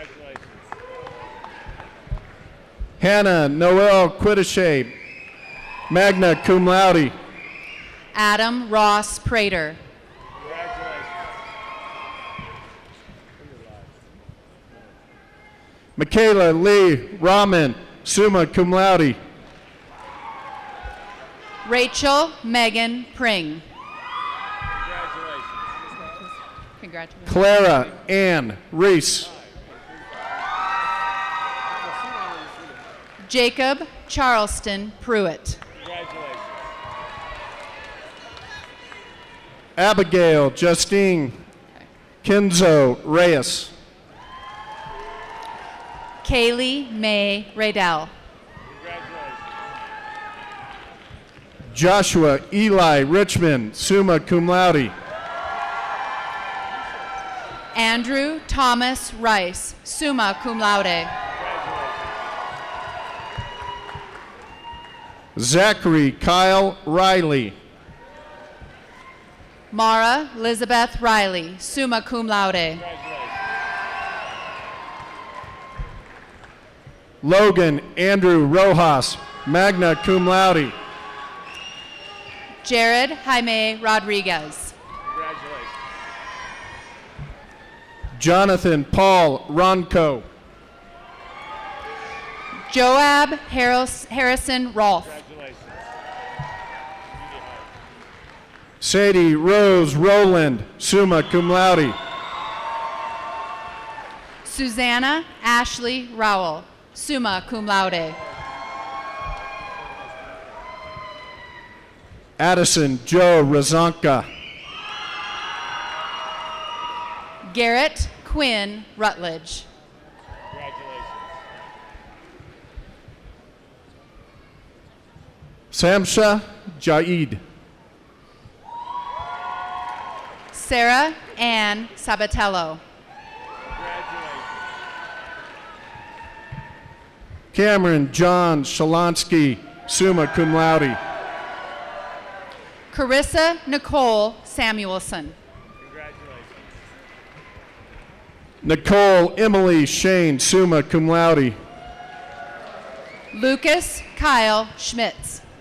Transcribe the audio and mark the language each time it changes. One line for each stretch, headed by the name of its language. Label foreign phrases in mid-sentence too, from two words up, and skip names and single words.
English: Hannah Noel Quiddishay,
Latin: magna cum laude.
English: Adam Ross Prater. Michaela Lee Rahman,
Latin: summa cum laude.
English: Rachel Megan Pring. Congratulations. Clara Ann Reese. Jacob Charleston Pruitt. Abigail Justine Kenzo Reyes. Kaylee May Radell. Joshua Eli Richmond,
Latin: summa cum laude.
English: Andrew Thomas Rice,
Latin: summa cum laude.
English: Zachary Kyle Riley. Mara Elizabeth Riley,
Latin: summa cum laude.
English: Logan Andrew Rojas,
Latin: magna cum laude.
English: Jared Jaime Rodriguez. Jonathan Paul Ronco. Joab Harrison Rolfe. Sadie Rose Rowland,
Latin: summa cum laude.
English: Susanna Ashley Rowell,
Latin: summa cum laude.
English: Addison Joe Razonka. Garrett Quinn Rutledge. Samsha Jaid. Sarah Ann Sabatello. Cameron John Shalansky,
Latin: summa cum laude.
English: Carissa Nicole Samuelson. Nicole Emily Shane,
Latin: summa cum laude.
English: Lucas Kyle Schmitz.